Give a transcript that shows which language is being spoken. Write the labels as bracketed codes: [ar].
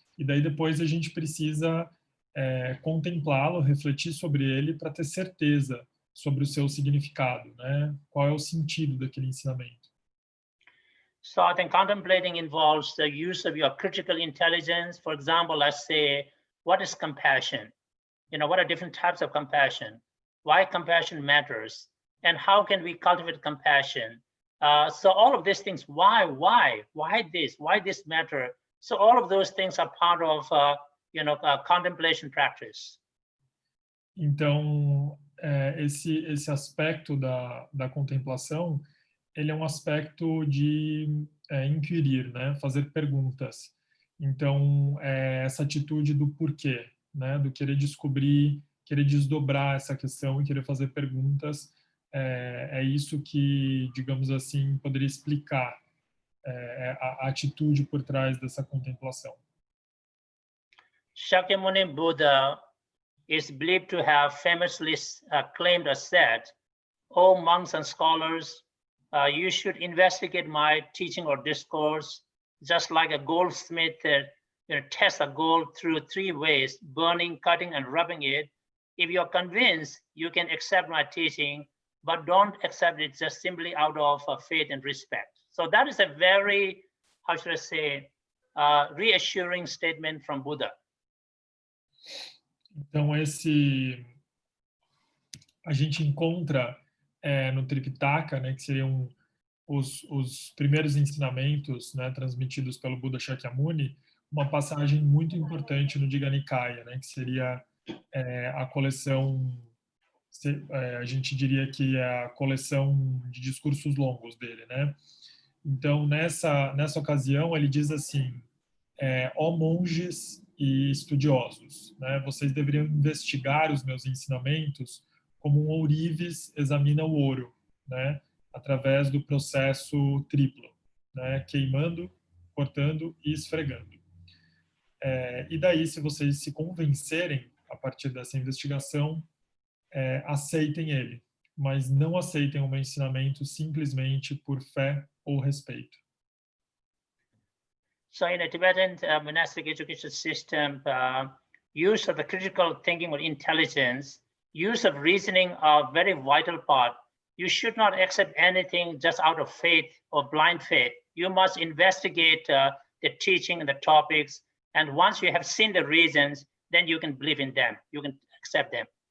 [pt] E daí depois a gente precisa contemplá-lo, refletir sobre ele para ter certeza sobre o seu significado, né? Qual é o sentido daquele ensinamento. [en] So I think contemplating involves the use of your critical intelligence. For example, let's say, what is compassion? What are different types of compassion? Why compassion matters? And how can we cultivate compassion? So all of these things, why this matter? So all of those things are part of, contemplation practice. [pt] Então, esse aspecto da contemplação, ele é um aspecto de inquirir, né? Fazer perguntas. Então, essa atitude do porquê, né? Do querer descobrir, querer desdobrar essa questão e querer fazer perguntas, é isso que, digamos assim, poderia explicar a atitude por trás dessa contemplação. [en] Shakyamuni Buddha is believed to have famously claimed or said, "O monks and scholars, you should investigate my teaching or discourse, just like a goldsmith tests a gold through 3 ways: burning, cutting, and rubbing it. If you're convinced, you can accept my teaching, but don't accept it just simply out of faith and respect." So that is a very, how should I say, reassuring statement from Buddha. [pt] Então, a gente encontra no Tripitaka, né, que seriam os primeiros ensinamentos, né, transmitidos pelo Buda Shakyamuni, uma passagem muito importante no Digha Nikaya, né, que seria a coleção, a gente diria que é a coleção de discursos longos dele, né? Então, nessa ocasião, ele diz assim: ó monges e estudiosos, né? Vocês deveriam investigar os meus ensinamentos como um ourives examina o ouro, né? Através do processo triplo, né? Queimando, cortando e esfregando. E daí, se vocês se convencerem a partir dessa investigação, aceitem ele, mas não aceitem o meu ensinamento simplesmente por fé ou respeito. [en] So in a Tibetan monastic education system, use of the critical thinking or intelligence, use of reasoning are very vital part. You should not accept anything just out of faith or blind faith. You must investigate the teaching and the topics, and once you have seen the reasons, then you can believe in them, you can accept them.